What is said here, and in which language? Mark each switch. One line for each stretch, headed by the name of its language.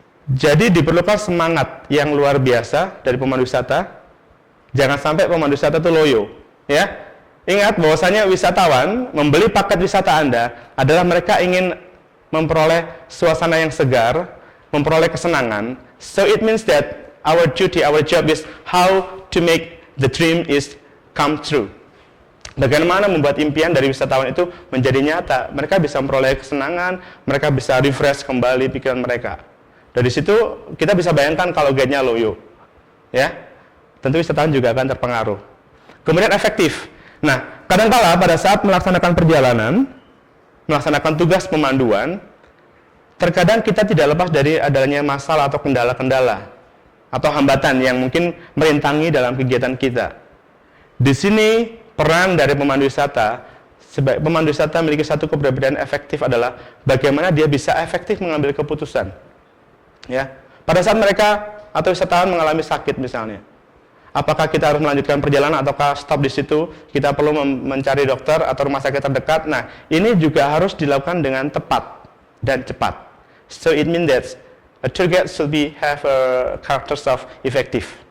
Indonesian: Jadi diperlukan semangat yang luar biasa dari pemandu wisata. Jangan sampai pemandu wisata itu loyo, ya. Ingat bahwasanya wisatawan membeli paket wisata Anda adalah mereka ingin memperoleh suasana yang segar, memperoleh kesenangan.
English: So it means that our duty, our job is how to make the dream is come true.
Indonesian: Bagaimana membuat impian dari wisatawan itu menjadi nyata. Mereka bisa memperoleh kesenangan, mereka bisa refresh kembali pikiran mereka. Dari situ kita bisa bayangkan kalau guide-nya loyo, ya, tentu wisatawan juga akan terpengaruh. Kemudian efektif. Nah, kadang-kala pada saat melaksanakan perjalanan, melaksanakan tugas pemanduan, terkadang kita tidak lepas dari adanya masalah atau kendala-kendala atau hambatan yang mungkin merintangi dalam kegiatan kita. Di sini peran dari pemandu wisata sebagai pemandu wisata memiliki satu kepribadian efektif adalah bagaimana dia bisa efektif mengambil keputusan. Ya, pada saat mereka atau wisatawan mengalami sakit misalnya, apakah kita harus melanjutkan perjalanan ataukah stop di situ? Kita perlu mencari dokter atau rumah sakit terdekat. Nah, ini juga harus dilakukan dengan tepat dan cepat.
English: So it means that a tour guide should have a characters of effective.